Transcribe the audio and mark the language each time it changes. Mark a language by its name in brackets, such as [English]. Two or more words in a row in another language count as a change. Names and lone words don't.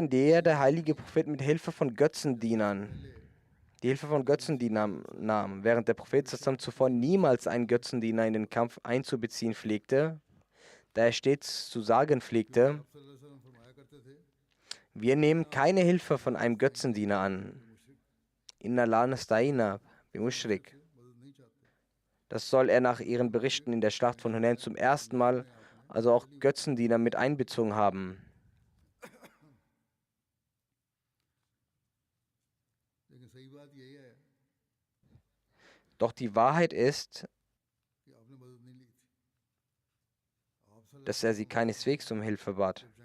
[German] in der der heilige Prophet mit Hilfe von Götzendienern die Hilfe von Götzendienern nahm, während der Prophet zusammen zuvor niemals einen Götzendiener in den Kampf einzubeziehen pflegte, da er stets zu sagen pflegte: Wir nehmen keine Hilfe von einem Götzendiener an. [Arabic] إنا لا نستعين بمشرك. [German] Das soll er nach ihren Berichten in der Schlacht von Hunain zum ersten Mal, also auch Götzendiener, mit einbezogen haben. Doch die Wahrheit ist, dass er sie keineswegs um Hilfe bat.